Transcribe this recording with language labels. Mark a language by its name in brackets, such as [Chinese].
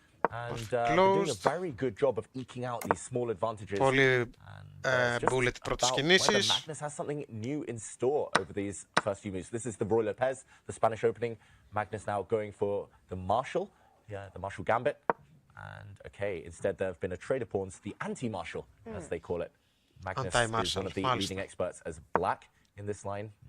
[English] And doing a very good job of eking out these small advantages. [Greek] Πολύ bullet πρώτες κινήσεις. [English] Magnus has something new in store over these first few moves. This is the Roy Lopez, the Spanish opening. Magnus now going for the Marshall, the Marshall Gambit. And okay, instead there have been a trader pawns, the anti-Marshall, as they call it. Magnus is one of the leading experts as black in this line.